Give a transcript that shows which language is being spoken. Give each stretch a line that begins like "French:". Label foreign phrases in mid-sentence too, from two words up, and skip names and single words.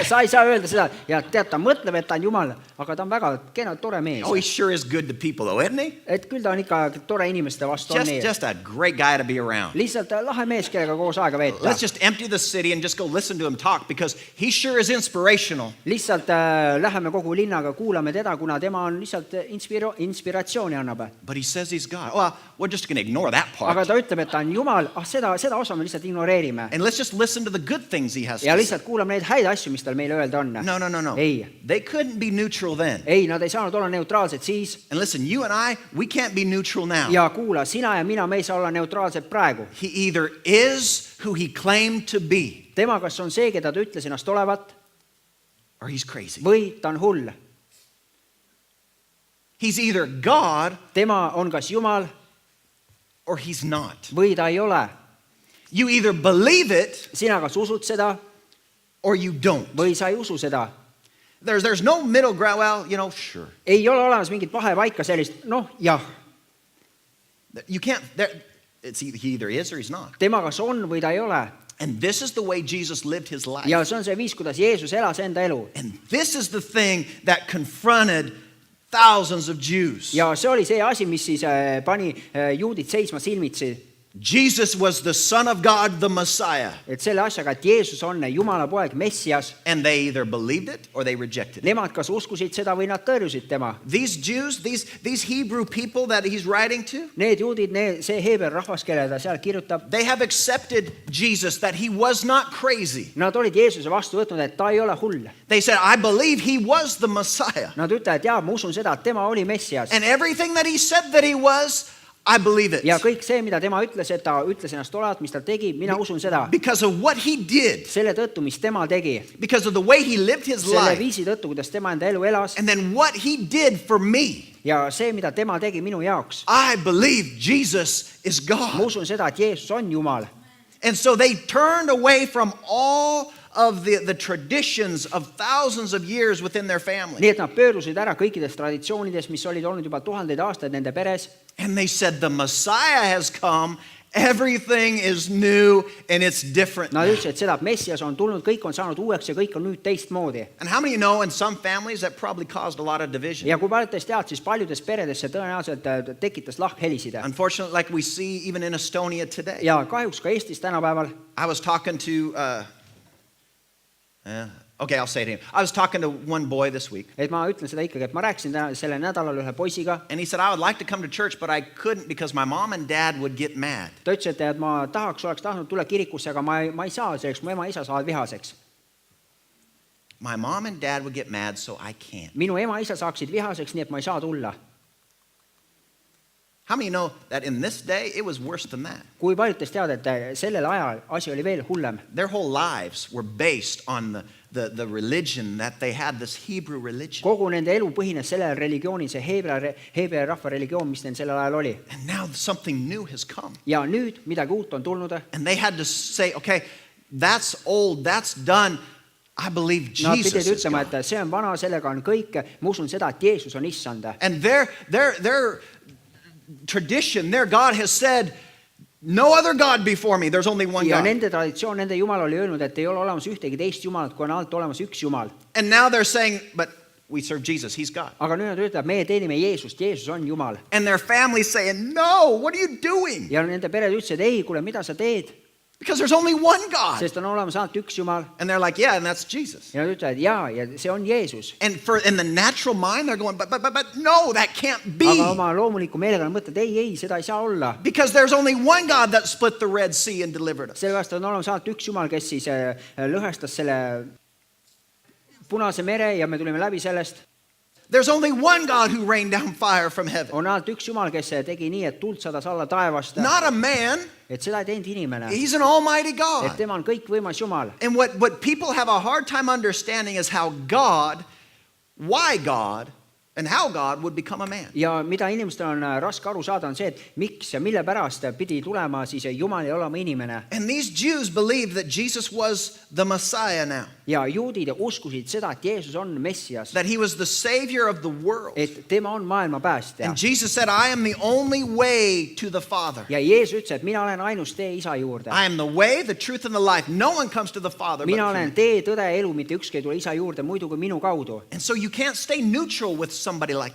Estonian: Sa ei saa öelda seda, ja tead, ta mõtleb, et ta on Jumal, aga ta on väga kena, tore mees.
English: Oh, he sure is good to people, though, isn't he?
Estonian: Et küll ta on ikka tore inimeste vastu on nii.
English: Just a great guy to be around.
Estonian: Lihtsalt lahe mees, kellega koos aega veeta.
English: Let's just empty the city and just go listen to him talk because he sure is inspirational.
Estonian: Lihtsalt läheme kogu linnaga, kuulame teda, kuna tema on lihtsalt inspiratsiooni annab.
English: But he says he's God. Well, we're just going to ignore that
Estonian: Aga
English: part.
Estonian: ta ütleb, et ta on Jumal, seda osa me lihtsalt ignoreerime.
English: And let's just listen to the good things he has
Estonian: Ja
English: to say.
Estonian: lihtsalt kuulame neid häid asju, mis tal meile öelda on.
English: No.
Estonian: Ei.
English: They couldn't be neutral then.
Estonian: Ei, nad ei saanud olla neutraalsed siis.
English: And listen, you and I, we can't be neutral now.
Estonian: Ja kuula, sina ja mina, me ei saa olla neutraalsed praegu.
English: He either is who he claimed to be
Estonian: Tema kas on see, keda ta ütles ennast olevat,
English: or he's crazy.
Estonian: või ta on hull.
English: He's either God
Estonian: Tema on kas Jumal
English: or he's not.
Estonian: või ta ei ole.
English: You either believe it
Estonian: Sina kas usud seda
English: or you don't.
Estonian: või sa ei usu seda.
English: There's no middle ground. Well, sure.
Estonian: ei ole olemas mingit vahepaika sellist, noh, jah,
English: You can't, he either is or he's not.
Estonian: tema kas on või ta ei ole.
English: And this is the way Jesus lived his life.
Estonian: Ja see on see viis, kuidas Jeesus elas enda elu.
English: And this is the thing that confronted thousands of Jews.
Estonian: Ja see oli see asi, mis siis pani juudid seisma silmitsi.
English: Jesus was the Son of God, the Messiah.
Estonian: Et selle asjaga, et Jeesus on Jumala poeg, Messias.
English: And they either believed it or they rejected it.
Estonian: Nemad kas uskusid seda või nad tõrjusid tema.
English: These Jews, these Hebrew people that he's writing to,
Estonian: Need juudid, see Heeber rahvas, kelle ta seal kirjutab,
English: they have accepted Jesus, that he was not crazy.
Estonian: nad olid Jeesuse vastu võtnud, et ta ei ole hull.
English: They said, I believe he was the Messiah.
Estonian: Nad ütlevad, et jaa, ma usun seda, et tema oli Messias.
English: And everything that he said that he was, I believe it.
Estonian: Ja kõik see, mida tema ütles, et ta ütles ennast olevat, mis ta tegi, mina usun seda.
English: Because of what he did.
Estonian: Selle tõttu, mis tema tegi.
English: Because of the way he lived his
Estonian: Selle
English: life.
Estonian: viisi tõttu, kuidas tema enda elu elas.
English: And then what he did for me.
Estonian: Ja see, mida tema tegi minu jaoks.
English: I believe Jesus is God.
Estonian: Ma usun seda, et Jeesus on Jumal.
English: And so they turned away from all of the traditions of thousands of years within their family.
Estonian: Nii et nad pöörusid ära kõikidest traditsioonidest, mis olid olnud juba tuhandeid aastaid nende peres.
English: And they said, the Messiah has come, everything is new and it's different.
Estonian: Nad ütlesid, et seda, et Messias on tulnud, kõik on saanud uueks ja kõik on nüüd teistmoodi.
English: And how many know in some families that probably caused a lot of division?
Estonian: Ja kui paljudest tead, siis paljudes peredes see tõenäoliselt tekitas lahkhelisid.
English: Unfortunately, like we see even in Estonia today.
Estonian: Ja kahjuks ka Eestis tänapäeval.
English: I was talking to, I'll say it anyway. I was talking to one boy this week.
Estonian: Et ma ütlen seda ikkagi, et ma rääkisin täna selle nädalal ühe poisiga.
English: And he said, I would like to come to church, but I couldn't because my mom and dad would get mad.
Estonian: Ta ütles, et ma oleks tahtnud tulla kirikusse, aga ma ei saa selleks, mu ema ja isa saavad vihaseks.
English: My mom and dad would get mad, so I can't.
Estonian: Minu ema ja isa saaksid vihaseks, nii et ma ei saa tulla.
English: How many know that in this day, it was worse than that?
Estonian: Kui paljudest tead, et sellel ajal asi oli veel hullem.
English: Their whole lives were based on the religion that they had, this Hebrew religion.
Estonian: Kogu nende elu põhines sellel religioonil, see heebrea rahva religioon, mis neil sellel ajal oli.
English: And now something new has come.
Estonian: Ja nüüd midagi uut on tulnud.
English: And they had to say, okay, that's old, that's done. I believe
Estonian: Nad
English: Jesus
Estonian: pidid
English: is
Estonian: ütlema,
English: God.
Estonian: et see on vana, sellega on kõik. Ma usun seda, et Jeesus on issand.
English: And their tradition, their God has said, no other God before me. There's only one
Estonian: Ja
English: God.
Estonian: nende traditsioon, nende Jumal oli öelnud, et ei ole olemas ühtegi teist Jumalat, kui on alt olemas üks Jumal.
English: And now they're saying, but we serve Jesus. He's God.
Estonian: Aga nüüd nad ütlevad, meie teenime Jeesust, Jeesus on Jumal.
English: And their family's saying, no, what are you doing?
Estonian: Ja nende pered ütlesid, ei, kuule, mida sa teed?
English: Because there's only one God.
Estonian: Sest on olemas ainult üks Jumal.
English: And they're like, yeah, and that's Jesus.
Estonian: Ja nad ütlevad, jaa, ja see on Jeesus.
English: And in the natural mind, they're going, but no, that can't be.
Estonian: Aga oma loomuliku meelega nad mõtlevad, ei, seda ei saa olla.
English: Because there's only one God that split the Red Sea and delivered us.
Estonian: Sellepärast on olemas ainult üks Jumal, kes siis lõhestas selle Punase mere ja me tulime läbi sellest.
English: There's only one God who rained down fire from heaven.
Estonian: On ainult üks Jumal, kes tegi nii, et tuld sadas alla taevast.
English: Not a man.
Estonian: Et seda ei teinud inimene.
English: He's an almighty
Estonian: Et
English: God.
Estonian: tema on kõikvõimas Jumal.
English: And what people have a hard time understanding is how God, why God, and how God would become a man.
Estonian: Ja mida inimestel on raske aru saada, on see, et miks ja mille pärast pidi tulema siis Jumal ja olema inimene.
English: And these Jews believed that Jesus was the Messiah now.
Estonian: Ja juudid uskusid seda, et Jeesus on Messias.
English: That he was the Savior of the world.
Estonian: Et tema on maailma päästja.
English: And Jesus said, I am the only way to the Father.
Estonian: Ja Jeesus ütles, et mina olen ainus tee isa juurde.
English: I am the way, the truth, and the life. No one comes to the Father but
Estonian: Mina
English: through
Estonian: olen
English: me.
Estonian: tee, tõde ja elu, mitte ükski ei tule isa juurde muidu kui minu kaudu.
English: And so you can't stay neutral with somebody like